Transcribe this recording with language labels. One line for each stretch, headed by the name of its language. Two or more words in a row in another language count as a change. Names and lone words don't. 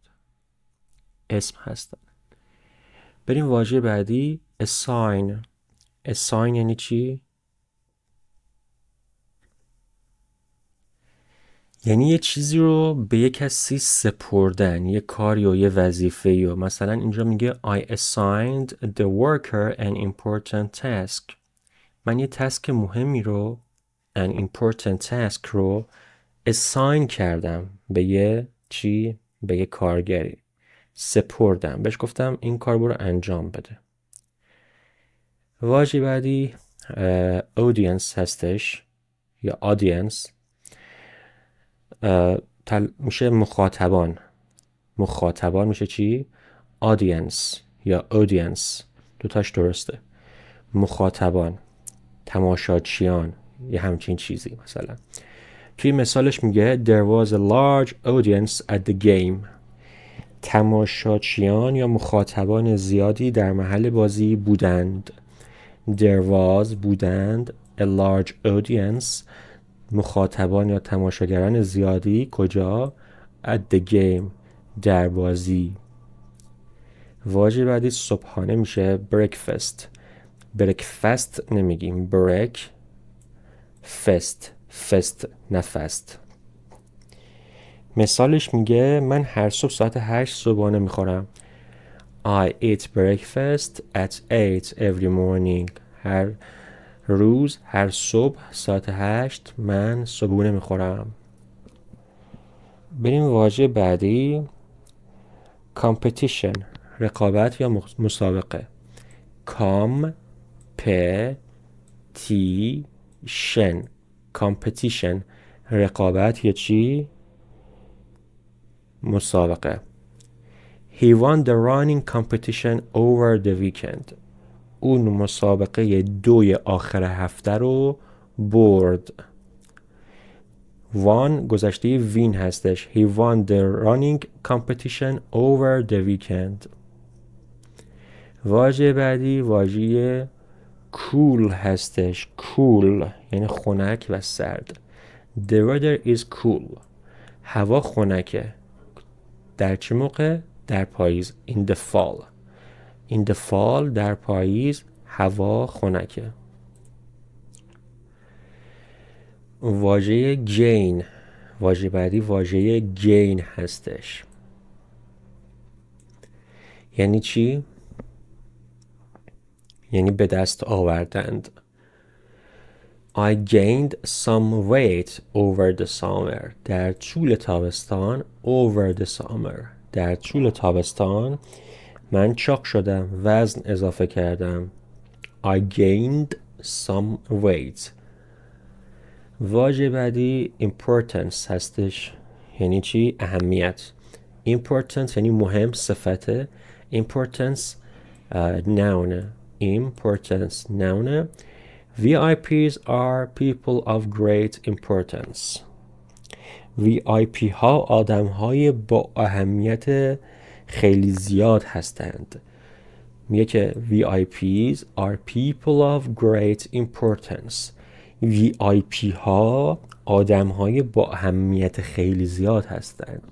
Persian: اسم هستن. بریم واژه بعدی assign. assign یعنی چی؟ یعنی یه چیزی رو به یک کسی سپردن، یه کاری و یه وظیفه‌ای. و مثلا اینجا میگه
English: I assigned the worker an important task.
Persian: من یه تسک مهمی رو
English: an important task
Persian: رو assign کردم به یه چی؟ به یه کارگری. سپردم. بهش گفتم این کار برو انجام بده. واژه بعدی audience هستش یا audience. میشه مخاطبان. مخاطبان میشه چی؟ audience یا audience. دوتاش درسته. مخاطبان، تماشاچیان، یه همچین چیزی. مثلا توی مثالش میگه
English: there was a large audience at the game.
Persian: تماشاچیان یا مخاطبان زیادی در محل بازی بودند.
English: there was
Persian: بودند
English: a large audience
Persian: مخاطبان یا تماشاگران زیادی کجا؟
English: at the game
Persian: در بازی. واژه بعدی صبحانه میشه breakfast. breakfast نمیگیم
English: break fest
Persian: نه fast. مثالش میگه من هر صبح ساعت 8 صبحانه میخورم.
English: I eat breakfast at 8 every morning.
Persian: هر روز هر صبح ساعت 8 من صبحونه میخورم. بریم واژه بعدی competition. رقابت یا مسابقه. competition. رقابت یا چی؟ مسابقه.
English: He won the running competition over the weekend.
Persian: اون مسابقه دوی آخر هفته رو برد. won گذشته وین هستش.
English: He won the running competition over the weekend.
Persian: واژه بعدی واژه cool هستش. cool یعنی خنک و سرد.
English: The weather is cool.
Persian: هوا خنکه. در چه موقع؟ در پاییز.
English: In the fall. In the fall
Persian: در پاییز هوا خنکه. واژه gain. واژه بعدی واژه gain هستش. یعنی چی؟ یعنی به دست آوردند.
English: I gained some weight over the summer.
Persian: در طول تابستان
English: over the summer.
Persian: در طول تابستان من چاق شدم. وزن اضافه کردم.
English: I gained some weight.
Persian: واژه بعدی importance هستش. یعنی چی؟ اهمیت. Importance یعنی مهم، صفته.
English: Importance noun. Importance noun. VIPs are people of great importance.
Persian: VIP ها آدم های با اهمیت خیلی زیاد هستند. میگه که
English: VIPs are people of great importance.
Persian: VIP ها آدم های با اهمیت خیلی زیاد هستند.